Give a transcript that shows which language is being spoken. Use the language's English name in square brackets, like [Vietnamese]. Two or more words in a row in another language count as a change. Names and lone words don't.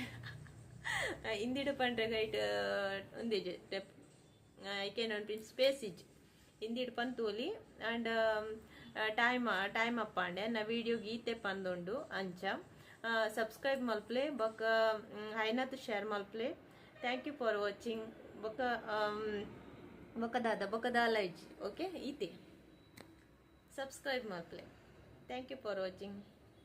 [Tulu] ಹಿಂದಿಡು ಪಂಡ್ರೆಗ ಇಟ್ ಒಂದಿಜ್ಜಿ ಐಕೇನು ಅನ್ಪಿನ್ ಸ್ಪೇಸ್ ಇಜ್ಜಿ ಹಿಂದಿಡು ಪಂತೂಲಿ ಆ್ಯಂಡ್ ಟೈಮ್ ಅಪ್ಪಾಂಡೆ ನಾ ವಿಡಿಯೋ ಗೀತೆ ಪಂದೊಂಡು ಅಂಚ ಸಬ್ಸ್ಕ್ರೈಬ್ ಮಲ್ಪ್ಲೆ ಬೊಕ ಐನಾತು ಶೇರ್ ಮಲ್ಪ್ಲೆ [English] thank you for watching [Tulu] ಬೊಕ ದಾಲ ಇಜ್ಜಿ ಓಕೆ ಈತೆ ಸಬ್ಸ್ಕ್ರೈಬ್ ಮಲ್ಪ್ಲೆ [English] thank you for watching.